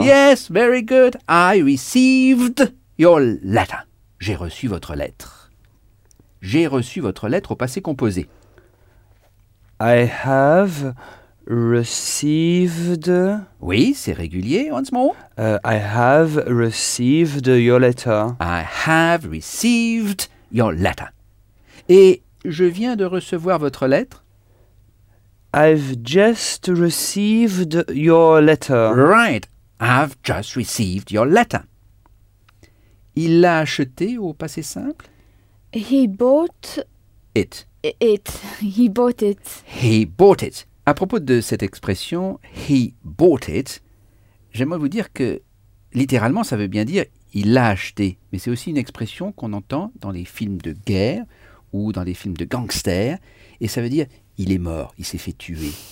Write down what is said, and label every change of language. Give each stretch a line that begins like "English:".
English: Yes, very good. I received your letter.
French: J'ai reçu votre lettre. J'ai reçu votre lettre au passé composé.
English: I have received.
French: Oui, c'est régulier,
English: once more. I have received your letter. I have received. Your letter.
French: Et je viens de recevoir votre lettre.
English: I've just received your letter. Right. I've just received your letter.
French: Il l'a acheté au passé simple.
English: He bought it. It. He bought it. He bought it.
French: À propos de cette expression,
English: he bought it,
French: j'aimerais vous dire que littéralement, ça veut bien dire il l'a acheté, mais c'est aussi une expression qu'on entend dans les films de guerre ou dans les films de gangsters, et ça veut dire il est mort, il s'est fait tuer.